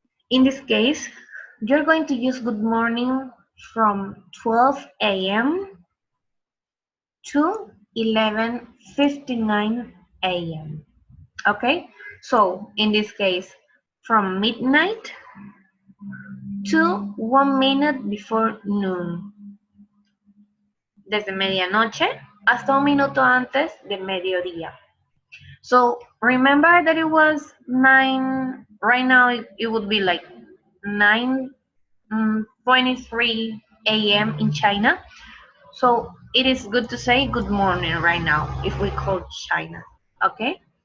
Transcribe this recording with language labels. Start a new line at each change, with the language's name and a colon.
English: In this case, you're going to use good morning from 12 a.m. to 11:59 a.m. Okay, so in this case, from midnight to 1 minute before noon.
Spanish: Desde medianoche hasta un minuto antes de mediodía.
English: So remember that it was 9, right now it would be like 9:23 a.m. in China. So it is good to say good morning right now if we call China, okay?